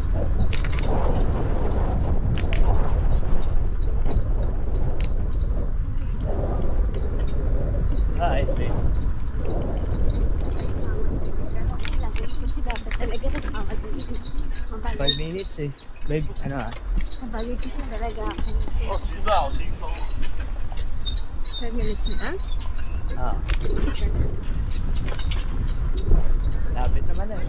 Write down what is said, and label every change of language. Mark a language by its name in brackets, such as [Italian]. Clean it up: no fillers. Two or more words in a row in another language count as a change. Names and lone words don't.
[Filipino] Ito yun. Kasi dapat talaga nagmamadali. 5 minutes eh. Babe, ano ah? Mabagay kasi talaga ako. [Chinese] 哦，其实好轻松。 [Filipino] 5 minutes na? Ah. Lapit naman eh.